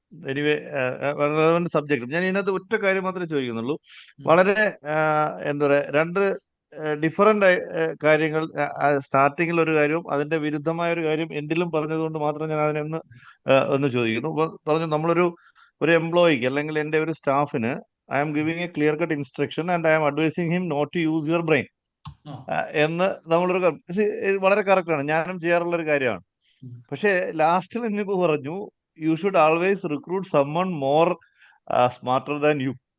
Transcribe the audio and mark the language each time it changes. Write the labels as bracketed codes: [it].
[en] Anyway relevant subject. [ml] ഞാൻ ഇതിനകത്ത് ഒറ്റ കാര്യം മാത്രമേ ചോദിക്കുന്നുള്ളൂ. വളരെ എന്താ പറയുക, 2 ഡിഫറെന്റ് കാര്യങ്ങൾ. സ്റ്റാർട്ടിങ്ങിൽ ഒരു കാര്യവും അതിന്റെ വിരുദ്ധമായ ഒരു കാര്യം എൻഡിലും പറഞ്ഞതുകൊണ്ട് മാത്രം ഞാൻ അതിനെ ഒന്ന് ചോദിക്കുന്നു. പറഞ്ഞു, നമ്മളൊരു എംപ്ലോയിക്ക് അല്ലെങ്കിൽ എൻ്റെ ഒരു സ്റ്റാഫിന് [en] I am giving a clear cut instruction and I am advising him not to use your brain [ml] എന്ന് നമ്മളൊരു വളരെ കറക്റ്റാണ്, ഞാനും ചെയ്യാറുള്ള ഒരു കാര്യമാണ്. പക്ഷെ ലാസ്റ്റിൽ എന്നിപ്പോ പറഞ്ഞു, [en] You should always recruit someone more smarter than you.